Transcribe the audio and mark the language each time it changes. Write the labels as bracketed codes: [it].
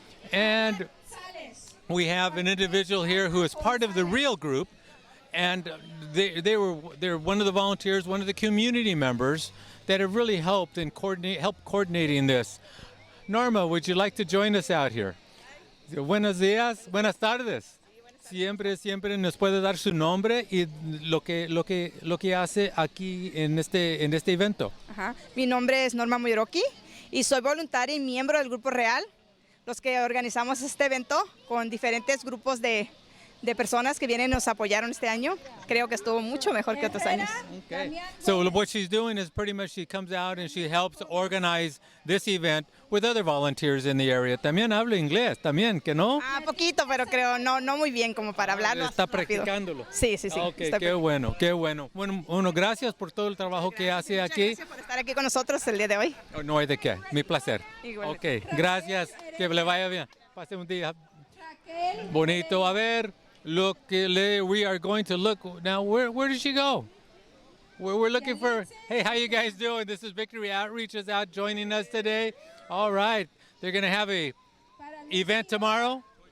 [en] And we have an individual here who is part of the Real group, and they're one of the volunteers, one of the community members that have really helped coordinating this. Norma, would you like to join us out here? [es] Buenos días, buenas tardes. Siempre nos puede dar su nombre y lo que hace aquí en este evento. Ajá. Mi nombre es Norma Muyroki y soy voluntaria y miembro del Grupo Real, los que organizamos este evento con diferentes grupos de personas que vienen y nos apoyaron este año. Creo que estuvo mucho mejor que otros años. [en] Okay. So what she's doing is pretty much she comes out and she helps organize this event with other volunteers in the area. [es] También habla inglés, también, ¿que no? Poquito, pero creo no muy bien como para hablarlo. Está rápido. practicándolo. Sí. Okay, qué bueno, qué bueno. Bueno, gracias por todo el trabajo que hace aquí. Gracias por estar aquí con nosotros el día de hoy. Oh, no hay de qué, mi placer. Igualmente. Ok, gracias, que le vaya bien. Pase un día bonito. A ver, [en] we are going to look now. Where did she go? We're looking for. Hey, how you guys doing? This is Victory Outreach is out joining us today. All right, they're gonna have a event tomorrow.